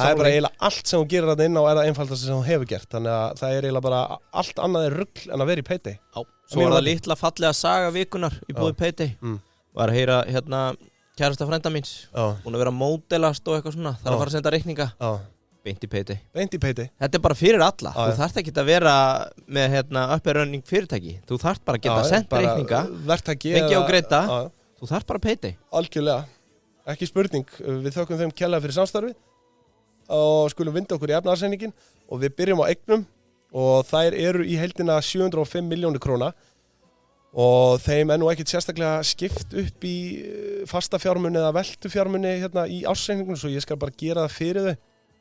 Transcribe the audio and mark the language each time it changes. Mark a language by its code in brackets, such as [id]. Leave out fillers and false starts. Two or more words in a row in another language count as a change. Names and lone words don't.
[is] Það er bara eiginlega allt sem þú gerir þarna inn á er það einfaldast sem þú hefur gert. Þannig að það er eiginlega bara allt annað er rugl en að vera í Payday. Svo var það litla fallega saga vikunar í búið Payday. Var að heyra kærasta frænda míns, búin að vera að módelast og eitthvað svona, þarf að fara að senda reikninga. Beint í Payday. Þetta er bara fyrir alla. Þú þarft ekki að vera með [en] up-and-running [is] fyrirtæki. Þú þarft bara að geta sendt reikninga, fengið á greita. Þú þarft bara Payday. Algjörlega. Ekki spurning. Við þökkum þeim kærlega fyrir samstarfi og skulum vinda okkur í efnahagsreikninginn og við byrjum á eignum og þær eru í heildina 705 milljónir króna og þeim er nú ekkert sérstaklega skipt upp í fasta fjármuni eða veltu fjármuni í ársreikningunum svo ég skal bara gera það fyrir þau.